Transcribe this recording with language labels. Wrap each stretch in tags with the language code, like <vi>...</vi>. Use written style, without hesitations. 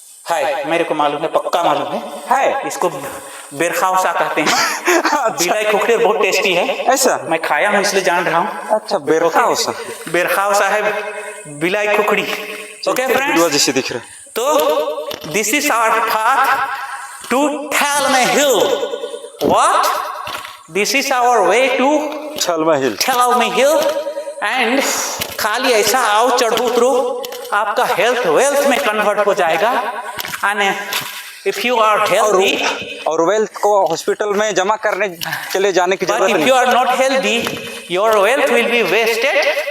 <hi>है, मेरे को मालूम है, पक्का मालूम है। इसको बेरखावसा कहते हैं। बिलाई खुखड़ी बहुत टेस्टी है। ऐसा मैं खाया हूँ इसलिए जान रहा हूँ। अच्छा, बेरखावसा। बेरखावसा है बिलाई खुखड़ी।</hi> <en>okay friends,</en> <hi>जैसे दिख रहा है।</hi> <en>तो this is our path to Thelma Hill. What? This is our way to Thelma Hill.</en> <hi>And खाली ऐसा आओ चढ़ो उतरो, आपका हेल्थ वेल्थ में कन्वर्ट हो जाएगा।</hi> <en>and if you are healthy,</en> <hi>और वेल्थ को हॉस्पिटल में जमा करने के लिए जाने की जरूरत नहीं।</hi> <en>If you are not healthy, your wealth will be wasted.</en>